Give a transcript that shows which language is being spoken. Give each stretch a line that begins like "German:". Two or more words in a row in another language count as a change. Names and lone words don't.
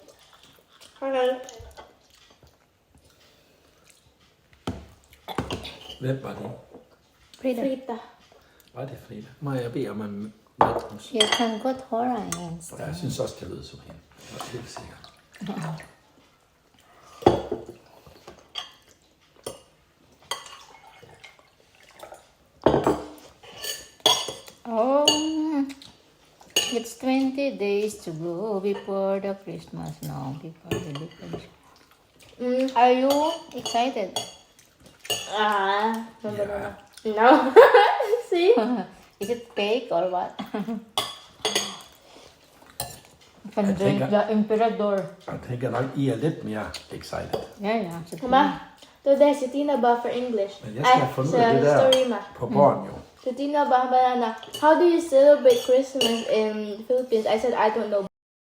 Danish: Hej, hej. Hvem var det? Frida. Frida. Var det Frida? Må jeg bede om en matmus? Jeg kan godt høre en Og jeg synes også, det lyder som hende. Jeg er helt sikker.
English: Oh, it's 20 days to go before the Christmas now, before the vacation. Are you excited? Ah, no, Yeah. no. See? Is it fake or what? I think The Emperador.
Danish: Jeg tænker nok, I er lidt mere excited. Ja.
English: Mama, today
Filipino: si Tina ba
English: for English?
Danish: Men jeg skal have fundet ud af det
Filipino: sa
Danish: der
English: story ma.
Danish: på bånd jo.
Filipino: Si Tina ba
English: banana, how do you celebrate Christmas in Philippines? I said I don't know.